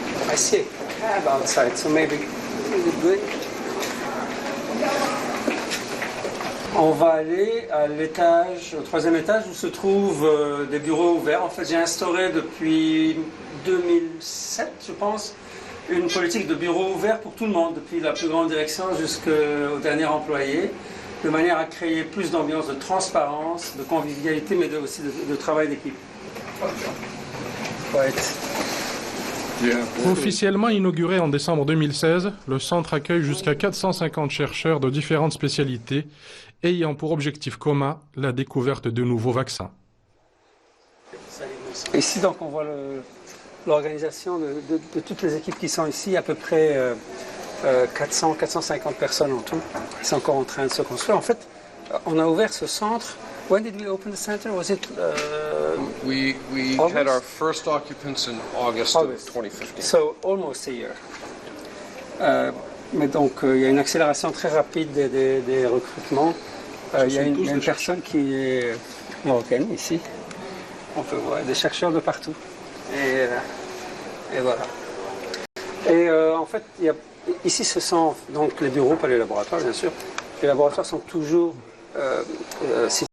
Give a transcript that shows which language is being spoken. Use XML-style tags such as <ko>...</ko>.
<en>I see a cab outside, so maybe good.</en> <fr>On va aller à l'étage, au 3e étage où se trouvent des bureaux ouverts. En fait, j'ai instauré depuis 2007, je pense, une politique de bureau ouvert pour tout le monde, depuis la plus grande direction jusqu'au dernier employé, de manière à créer plus d'ambiance de transparence, de convivialité, mais aussi de travail d'équipe. Officiellement inauguré en décembre 2016, le centre accueille jusqu'à 450 chercheurs de différentes spécialités, ayant pour objectif commun la découverte de nouveaux vaccins. Ici, donc, on voit l'organisation de toutes les équipes qui sont ici, à peu près 400-450 personnes en tout. C'est encore en train de se construire. En fait, on a ouvert ce centre.</fr> <en>When did we open the center? Was it we had our first occupants in August of 2015. So almost a year.</en> <fr>Mais donc, il y a une accélération très rapide des recrutements. Il y a une personne qui est marocaine ici. On peut voir des chercheurs de partout. Et voilà. Et en fait, ici, ce sont donc les bureaux, pas les laboratoires, bien sûr. Les laboratoires sont toujours situés</fr>